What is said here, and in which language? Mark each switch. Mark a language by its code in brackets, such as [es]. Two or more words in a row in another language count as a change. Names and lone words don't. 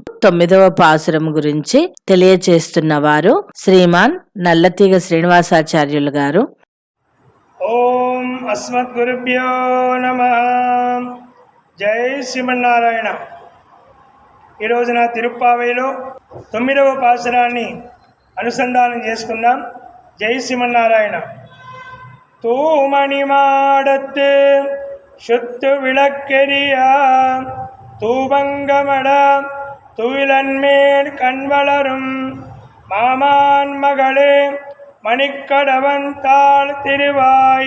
[te] 9వ పాసురం గురించి తెలియచేస్తున్న వారు శ్రీమాన్ నల్లతీగ శ్రీనివాసాచార్యులు గారు. ఓం అస్మద్గురుభ్యో నమః. జై శ్రీమన్నారాయణ. ఈరోజున తిరుప్పావైలో 9వ పాసురాన్ని అనుసంధానం చేసుకుందాం. జై శ్రీమన్నారాయణ. [ta] தூமணி மாடத்து சுத்து விளக்கெரியா தூபங்கமட துயிலன்மேல் கண்வளரும் மாமான் மகளே மணிக்கடவன் தாள் திருவாய்